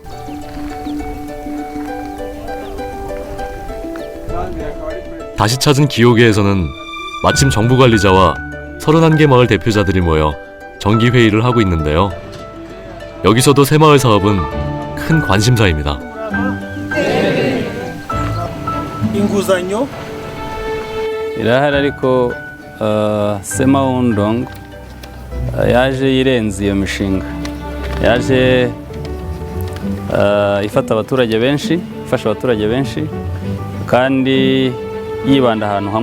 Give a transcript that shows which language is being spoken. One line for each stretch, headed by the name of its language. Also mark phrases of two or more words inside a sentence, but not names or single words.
Korean: 다시 찾은 기호계에서는 마침 정부관리자와 31개 마을 대표자들이 모여 정기회의를 하고 있는데요. 여기서도 새마을 사업은 큰 관심사입니다.
Kinyarwanda: inguzanyo irahari ariko Semaundong yaje irenze iyo mishinga yaje ifata abaturage benshi ifasha abaturage benshi kandi yibanda ahantu hamwe